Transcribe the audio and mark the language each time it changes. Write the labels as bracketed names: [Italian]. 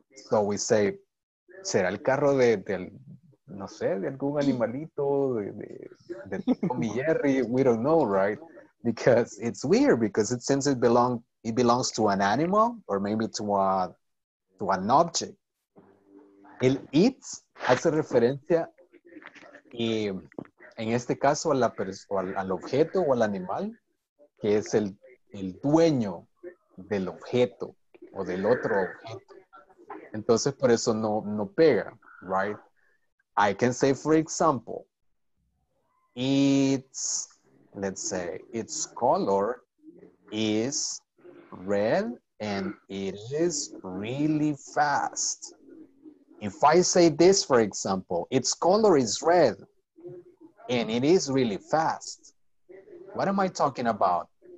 [English] So we say, [Spanish] será el carro del no sé, de algún animalito, de Tom y Jerry, [English] we don't know, right? Because it's weird, because it seems it belongs to an animal, or maybe to an object. [Spanish] El its hace referencia, en este caso, al objeto o al animal, que es el dueño del objeto o del otro objeto. Entonces, por eso no pega, right? [English] I can say, for example, let's say, its color is red and it is really fast. If I say this, for example, its color is red and it is really fast, what am I talking about?